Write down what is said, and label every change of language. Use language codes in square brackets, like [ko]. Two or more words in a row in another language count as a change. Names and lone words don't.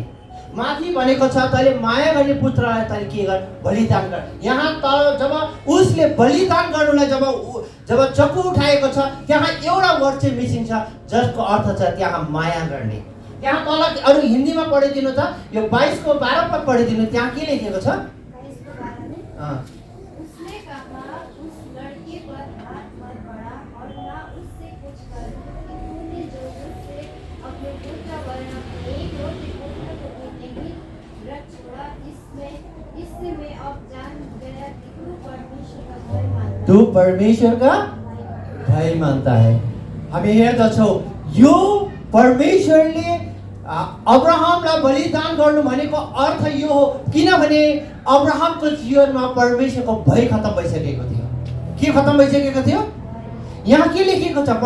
[ne] माथि भनेको छ तैले माया गर्ने पुत्रलाई तैले के गर? बलिदान गर। यहाँ तल जब उसले बलिदान गर्नुलाई जब चक्कु उठाएको छ, त्यहाँ एउटा वर्ड चाहिँ मिसिङ छ, जसको अर्थ छ त्यहाँ माया गर्ने। त्यहाँ तल अरू हिन्दीमा पढिदिनु त, यो 22 को 12 पद पढिदिनु। त्यहाँ के लेखेको छ? [hi] उसने कहा उस लड़के पर हाथ मत बढ़ा और ना उससे कुछ कर, कि तूने जो मुझसे अपने पुत्र वरन अपने एकलौते पुत्र को भी नहीं रख छोड़ा। इससे मैं अब जान गया कि तू परमेश्वर का भय मानता है। [ne] हामी हेर्दछौँ, यो परमेश्वरले अब्राहमलाई बलिदान गर्नु भनेको अर्थ यो हो, किनभने अब्राहमको जीवनमा परमेश्वरको भय खत्तम भइसकेको थियो। के खत्तम भइसकेको थियो? यहाँ के लेखेको छ?